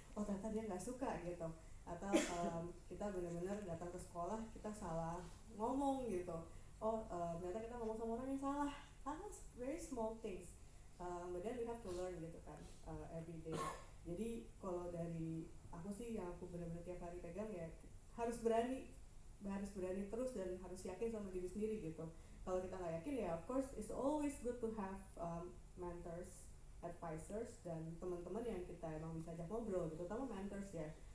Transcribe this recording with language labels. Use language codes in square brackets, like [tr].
[id] Oh ternyata dia nggak suka gitu. Atau kita benar-benar datang ke sekolah kita salah ngomong gitu. Oh ternyata kita ngomong sama orang yang salah. [en] Very small things. But then we have to learn [id] gitu kan [en] every day. [id] Jadi kalau dari aku sih yang aku benar-benar tiap hari pegang ya harus berani terus dan harus yakin sama diri sendiri gitu. Kalau kita nggak yakin ya [en] of course it's always good to have mentors, advisors [id] dan teman-teman yang kita emang bisa ajak ngobrol gitu, terutama mentors ya.